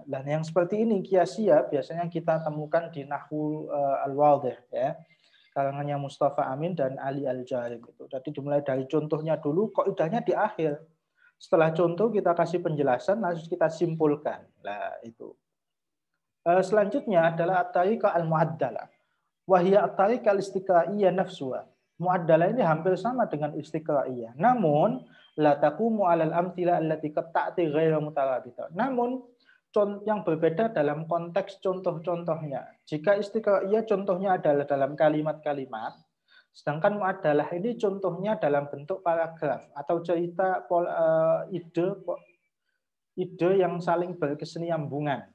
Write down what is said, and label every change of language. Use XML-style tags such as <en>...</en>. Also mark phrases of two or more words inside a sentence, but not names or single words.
<id>Dan yang seperti ini Qiyasiyah biasanya kita temukan di Nahwu Al-Wadih, ya. Karangannya Mustafa Amin dan Ali Al-Jarim itu. Jadi dimulai dari contohnya dulu, kaidahnya di akhir. Setelah contoh kita kasih penjelasan, lalu kita simpulkan. Nah, itu. Selanjutnya adalah</id> <ar>الطريقة المعدلة. وهي الطريقة الاستقرائية نفسها.</ar> <id>Mu'addalah ini hampir sama dengan istiqraiyah.</id> <ar>Namun لا تقوم على الأمثلة التي قد تأتي غير مترابطة.</ar> <id>Namun yang berbeda dalam konteks contoh-contohnya. Jika istiqraiyah contohnya adalah dalam kalimat-kalimat, sedangkan mu'addalah ini contohnya dalam bentuk paragraf atau cerita ide yang saling berkesinambungan.</id>